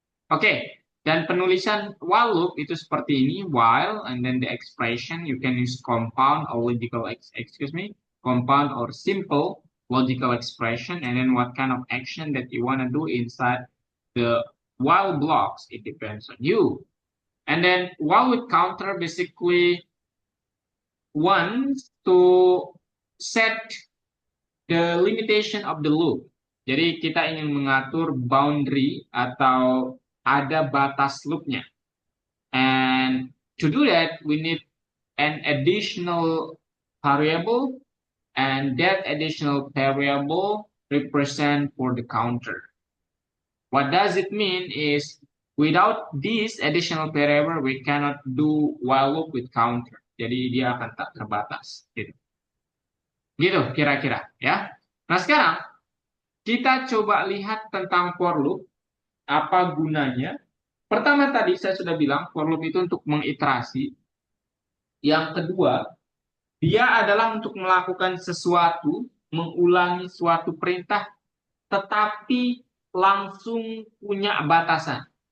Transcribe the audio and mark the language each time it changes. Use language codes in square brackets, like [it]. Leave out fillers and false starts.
[id] Oke, dan penulisan while loop itu seperti ini, [en] while, and then the expression, you can use compound or logical, compound or simple logical expression, and then what kind of action that you want to do inside the while blocks, it depends on you. And then while with counter basically wants to set the limitation of the loop. [id] Jadi kita ingin mengatur boundary atau ada batas loopnya. [en] And to do that, we need an additional variable, and that additional variable represent for the counter. What does it mean is without this additional variable, we cannot do while loop with counter. [id] Jadi dia akan tak terbatas. Gitu kira-kira ya. Nah sekarang kita coba lihat tentang for loop. Apa gunanya? Pertama tadi saya sudah bilang for loop itu untuk mengiterasi. Yang kedua, dia adalah untuk melakukan sesuatu, mengulangi suatu perintah, tetapi langsung punya batasan.